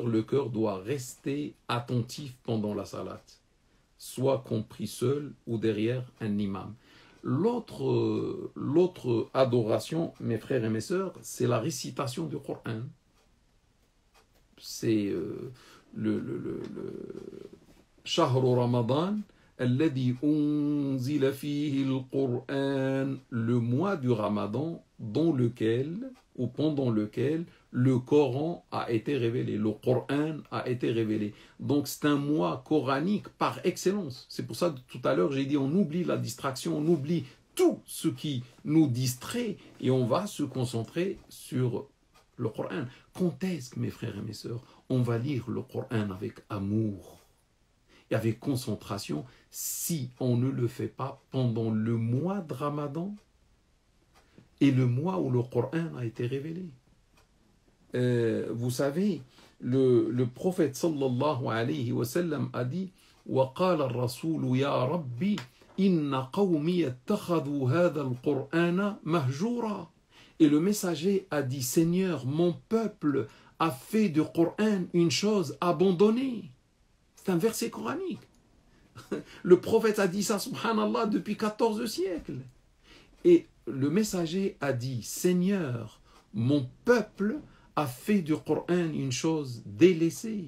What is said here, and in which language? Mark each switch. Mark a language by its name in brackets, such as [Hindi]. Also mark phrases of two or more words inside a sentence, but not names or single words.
[French] Le cœur doit rester attentif pendant la salat, soit compris seul ou derrière un imam. L'autre adoration, mes frères et mes sœurs, c'est la récitation du Coran. C'est le [Arabic] شهر رمضان، الذي أنزل فيه القرآن, [French] le mois du Ramadan dans lequel ou pendant lequel le Coran a été révélé, le Coran a été révélé. Donc c'est un mois coranique par excellence. C'est pour ça que tout à l'heure j'ai dit on oublie la distraction, on oublie tout ce qui nous distrait et on va se concentrer sur le Coran. Quand est-ce que, mes frères et mes sœurs, on va lire le Coran avec amour et avec concentration si on ne le fait pas pendant le mois de Ramadan et le mois où le Coran a été révélé? Vous savez, le prophète [Arabic] صلى الله عليه وسلم [French] a dit [Arabic] وَقَالَ الرَّسُولُ يَا رَبِّ إِنَّ قَوْمِي اتَّخَذُوا هَذَا الْقُرْآنَ مَهْجُورًا. [French] Et le messager a dit, Seigneur, mon peuple a fait du Coran une chose abandonnée. C'est un verset coranique. Le prophète a dit ça, subhanallah, depuis 14 siècles. Et le messager a dit, Seigneur, mon peuple a fait du Coran une chose délaissée.